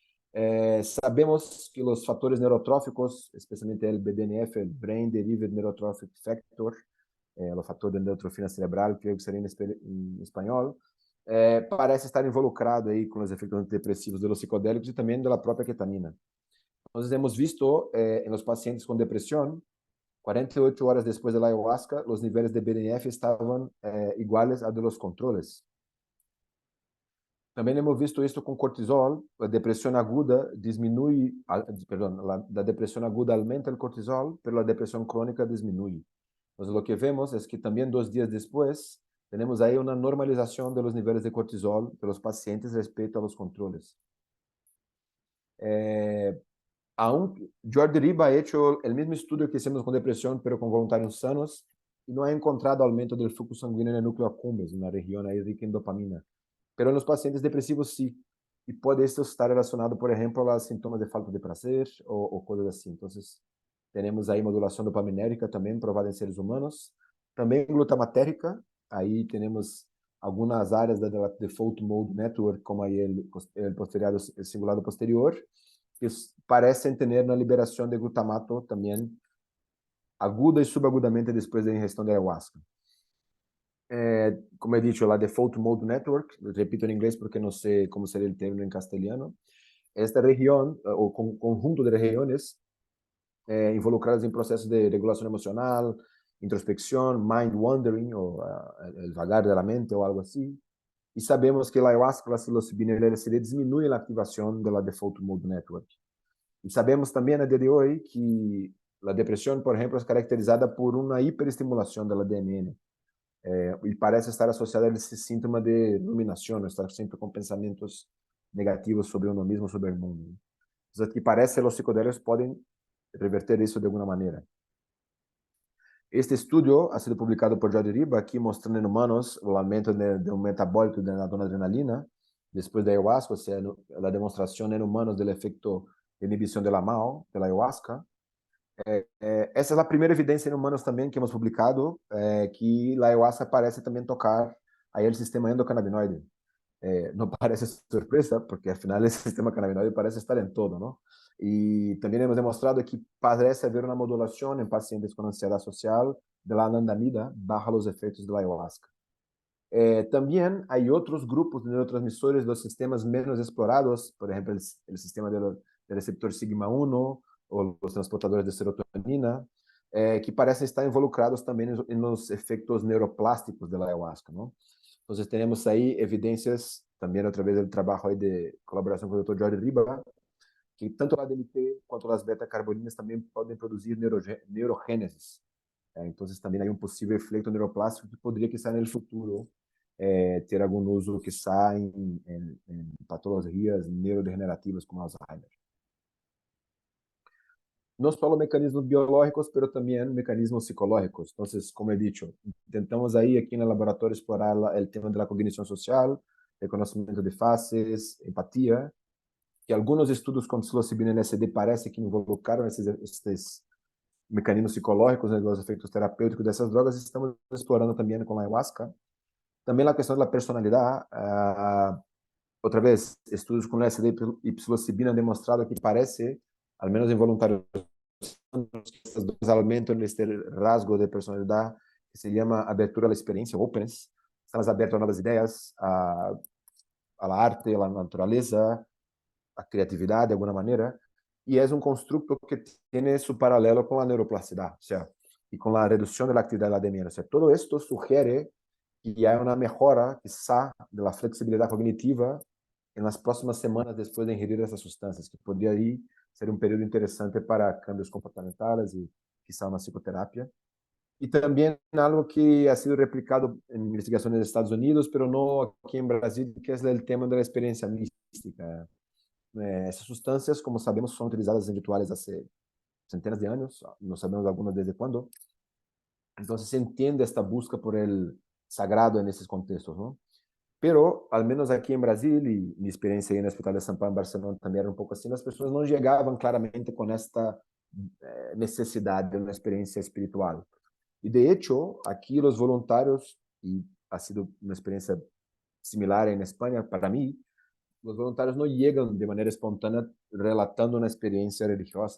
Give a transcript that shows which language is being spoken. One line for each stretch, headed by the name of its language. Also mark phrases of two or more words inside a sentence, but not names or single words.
Portuguese: Sabemos que os fatores neurotróficos, especialmente o BDNF, o
English: Brain Derived Neurotrophic Factor,
Portuguese: o fator de neutrofina cerebral, creio que seria em espanhol, parece estar involucrado aí com os efeitos antidepressivos dos psicodélicos e também da própria ketamina. Nós
Spanish: hemos visto
Portuguese: em los pacientes com depressão, 48 horas depois da ayahuasca, os níveis de BDNF estavam iguais a
Spanish: de los controles.
Portuguese: Também
Spanish: hemos visto
Portuguese: isso com cortisol, a depressão aguda diminui, perdão, da depressão aguda aumenta o cortisol, mas a depressão crônica diminui. Então, o que vemos é que também 2 dias depois,
Spanish: Tenemos ahí una normalización de los niveles de cortisol de los pacientes respecto a los controles. Aún Jordi Riba ha hecho el mismo estudio que hicimos con depresión, pero con voluntarios sanos, y no ha encontrado aumento del flujo sanguíneo en el núcleo accumbens, una región ahí rica en dopamina. Pero en los pacientes depresivos sí. Y puede esto estar relacionado, por ejemplo, a los síntomas de falta de placer o cosas así. Entonces, tenemos ahí modulación dopaminérgica también probada en seres humanos. También glutamatérgica. Ahí tenemos algunas áreas da
English: Default Mode Network,
Portuguese: como aí
Spanish: el posterior, el cingulado posterior,
Portuguese: que parecem ter uma liberação de glutamato também aguda e subagudamente depois da ingestão de ayahuasca.
Spanish: Como he dicho, la
English: Default Mode Network,
Spanish: repito en inglés porque no sé cómo sería el término en castellano, esta región o conjunto de regiones involucradas en procesos de regulación emocional, introspección,
English: mind wandering
Spanish: o el vagar de la mente o algo así. Y sabemos que la ayahuasca, la psilocibina y el LSD disminuyen la activación de la
English: Default Mode Network.
Spanish: Y sabemos también a día de hoy que la depresión, por ejemplo, es caracterizada por una hiperestimulación de la DMN. Y parece estar asociada a ese síntoma de ruminación, estar siempre con pensamientos negativos sobre uno mismo, sobre el mundo. Entonces, que parece que los psicodélicos pueden reverter eso de alguna manera. Este estudio ha sido publicado por Jordi Riba, aquí mostrando en humanos el aumento de un metabólico de la noradrenalina después de ayahuasca, o sea, la demostración en humanos del efecto de inhibición de la MAO, de la ayahuasca.
Portuguese: Essa é a primeira evidência em humanos também que
Spanish: hemos publicado,
Portuguese: que a ayahuasca parece também tocar aí o sistema endocannabinoide. Não parece surpresa, porque afinal o sistema cannabinoide parece estar em todo, não? E também
Spanish: hemos demonstrado
Portuguese: que parece haver uma modulação em pacientes com ansiedade social
Spanish: de la anandamida bajo
Portuguese: os efeitos da ayahuasca.
Spanish: También hay otros grupos de neurotransmisores de los sistemas menos explorados, por ejemplo, el sistema del receptor sigma-1 o los transportadores de serotonina, que parecen estar involucrados también en los efectos neuroplásticos de la ayahuasca, ¿no? Entonces tenemos ahí evidencias, también a través del trabajo ahí de colaboración con el doctor Jordi Riba, que tanto la DMT quanto las beta-carboninas también pueden producir neurogénesis. Entonces también hay un posible efecto neuroplástico que podría quizá en el futuro
Portuguese: ter algum uso
Spanish: quizá
Portuguese: em patologias neurodegenerativas
Spanish: como Alzheimer. No solo mecanismos biológicos, pero también mecanismos psicológicos. Entonces, como he dicho, intentamos ahí aquí en el laboratorio explorar el tema de la cognición social, reconocimiento de fases, empatía, que algunos estudios con psilocibina y LSD parece que involucraron
Portuguese: esses mecanismos psicológicos, né, los efeitos terapêuticos dessas drogas, estamos explorando também com a ayahuasca. Também a questão da personalidade, outra vez, estudos com LSD e psilocibina
Spanish: han demonstrado
Portuguese: que parece,
Spanish: al menos
Portuguese: em voluntários, que essas duas aumentam este rasgo de personalidade que se chama abertura à experiência, openness. Estamos abertos a novas ideias,
Spanish: a la arte, a la
Portuguese: natureza, a criatividade de alguma maneira, e é um construto que tem seu paralelo com a neuroplasticidade,
Spanish: o sea,
Portuguese: e com a redução da atividade da DMN.
Spanish: O sea, todo esto sugiere
Portuguese: que há uma melhora, quizá, da flexibilidade cognitiva nas próximas semanas depois de ingerir essas substâncias, que poderia aí ser um período interessante para cambios comportamentais e, quizá, uma psicoterapia. E também algo que ha sido replicado em investigações nos Estados Unidos, mas não aqui em Brasil, que é o tema da experiência mística. Essas substâncias, como sabemos, são utilizadas em rituais há centenas de anos, não sabemos algumas desde quando. Então, se entende esta busca
Spanish: por el sagrado
Portuguese: nesses contextos, não?
Spanish: Pero, al menos
Portuguese: aqui em Brasil, e minha experiência aí no Hospital de São Paulo, em Barcelona, também era um pouco assim, as pessoas não chegavam claramente com esta necessidade de uma experiência espiritual. E,
Spanish: de hecho,
Portuguese: aqui os voluntários, e ha sido uma experiência similar em Espanha para mim, os voluntários não chegam de maneira espontânea relatando uma experiência religiosa.